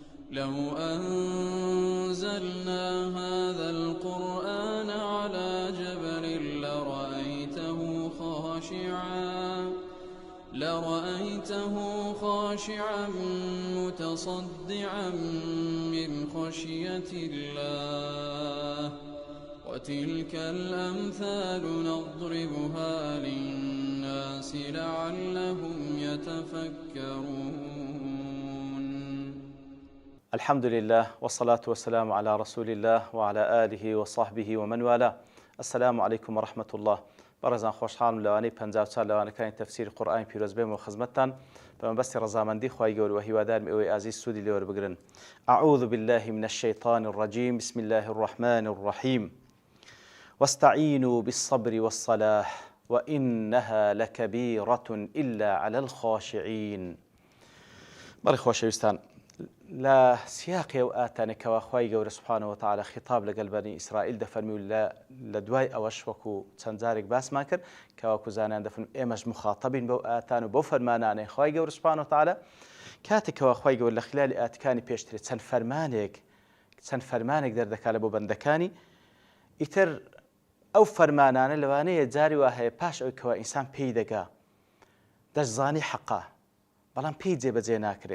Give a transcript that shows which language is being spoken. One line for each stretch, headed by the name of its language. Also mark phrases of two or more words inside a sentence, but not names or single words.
Arabic: لو أنزلنا هذا القرآن على جبل لرأيته خاشعا متصدعا من خشية الله وتلك الأمثال نضربها للناس لعلهم يتفكرون. الحمد لله والصلاة والسلام على رسول الله وعلى آله وصحبه ومن والاه. السلام عليكم ورحمة الله.
Central Kurdish: بەڕێزان خۆشحاڵم لەوانەی 54 لەوانەکانی تەفسیری قورئانی پیرۆز بێمەوە خزمەتتان بەمەبەستی ڕەزامەندی خوای گەورە و هیوادارم ئێوەی ئازیز سوودی لێوە بگرن.
Arabic: أعوذ بالله من الشيطان الرجيم بسم الله الرحمن الرحيم واستعينوا بالصبر والصلاة وإنها لكبيرة إلا على الخاشعين.
Central Kurdish: بەڕێ خۆشەویستان، لا سیاقی و ئاتانێکەوە خوای گەورە
Arabic: سوبحانەوە وتعالە
Central Kurdish: خیتاب لەگەڵ بەنی ئیسرائیل دەفەرمی و لە دوای ئەوەش وەکو چەند جارێک باسمان کرد کەواکو زانیان دەفەرمی ئێمەش مخاتەبین بەو ئاتان و بەو فەرمانانەی خوای گەورە
Arabic: سوبحانەوە وتعالە
Central Kurdish: کاتێکەوە خوای گەورە لە خلالی ئاتەکانی پێشترێ چەند فەرمانێک دەردەکات لە بۆ بەندەکانی ئیتر ئەو فەرمانانە لەوانەیە جاری وا هەیە پاش ئەوەی کەوا ئینسان پێی دەگا دەشزانی حەقا بەڵام پێی جێبەجێ ناکرێ.